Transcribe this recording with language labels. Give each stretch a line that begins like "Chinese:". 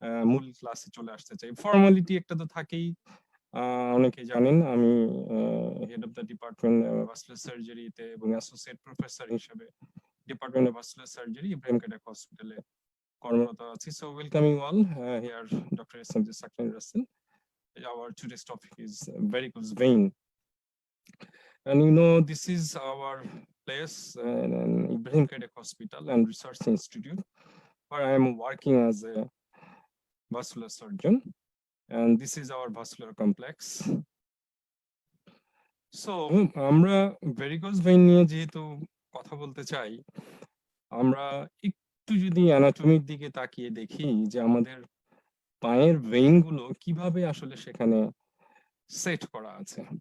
Bangla: মূল ক্লাসে চলে আসতে চাই। ফর্মালিটি একটা তো থাকেই। অনেকে জানেন আমি head of the department vascular সার্জারিতে এবং অ্যাসোসিয়েট প্রফেসর হিসেবে department of vascular surgery Ibrahim কাদেক হসপিটালে কর্মরত আছি।
English: So welcome you all here doctor SMG Saklain Rasel. Our today's topic is varicose vein. And you know, this is our place in Ibrahim Kadek Hospital and Research Institute, where I am working as a vascular surgeon. And this is our vascular complex.
Bangla: So, আমরা varicose vein নিয়ে যেহেতু কথা বলতে চাই, আমরা একটু যদি অ্যানাটমির দিকে তাকিয়ে দেখি যে আমাদের পায়ের ভেইন গুলো কিভাবে আসলে সেখানে সেট করা আছে।